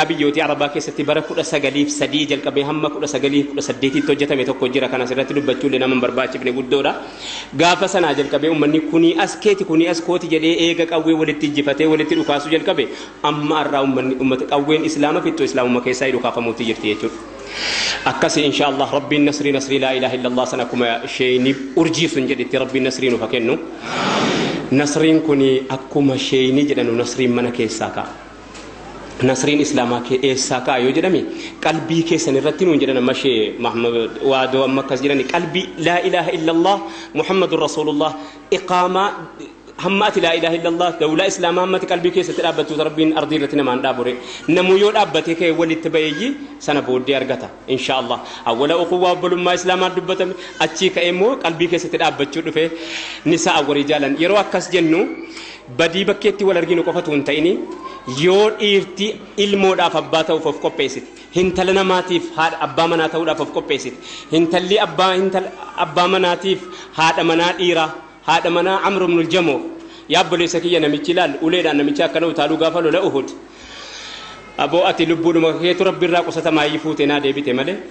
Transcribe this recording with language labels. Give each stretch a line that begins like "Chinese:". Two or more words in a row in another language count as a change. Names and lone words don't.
Oromo: biyyootii Arabaa keessatti bara 1903 jalqabee hamma 1918tti hojjetame tokko jira kan asirratti dubbachuullee nama barbaachifne guddoodha gaafa sanaa jalqabee ummanni kuni as keeti kuni as kooti jedhee eega qawwee walitti ijjifatee walitti dhukaasu jalqabe amma arraa ummata qawween islaama fixxoo islaamummaa keessaa dhukaafamuutti jirti jechuudha akkasi
Arabic: إن شاء الله
Oromo: rabbiin nasrii
Arabic: لا إله إلا الله
Oromo: sanakuma sheeyni urjiisun jedhetti rabbiin nasrii nuuf kennu nasriin kuni akkuma sheeyni jedhanu nasriin mana keessaa ka'a nasriin islaamaa keessaa ka'a yoo jedhame qalbii keessan irratti nuun jedhan amma shee Muhammad waadoo amma akkas jedhani qalbii
Arabic: لا إله إلا الله محمد
Oromo: Rasulullah iqaamaa hammati
Arabic: لا إله إلا الله
Oromo: dawla islaamaa hammati qalbii keessatti dhaabbatu rabbiin ardii irratti namaan dhaabure namu yoo dhaabbate kee walitti bayeeyyi sana booddee argata
Arabic: إن شاء الله
Oromo: awwala uquwwa obbolummaa islaamaa dubbatame achii ka'ee immoo qalbii keessatti dhaabbachuu dhufe nisaa warri jaalan yeroo akkas jennu badii bakkeetti wal arginu qofatu hin ta'ini yoo dhiirti ilmoodhaaf abbaa ta'uuf of qopheessite hintala namaatiif haadha abbaa manaa ta'uudhaaf of qopheessite hintalli abbaa manaatiif haadha manaa dhiiraa haadha manaa Amr ibn al-Jamuh yaabboleessa kiyya namichi laal uleedhaan namichi akkana utaaluu gaafa lola Uhud aboo ati lubbuudhuma keetu rabbi irraa qusatamaa fuute naa deebite malee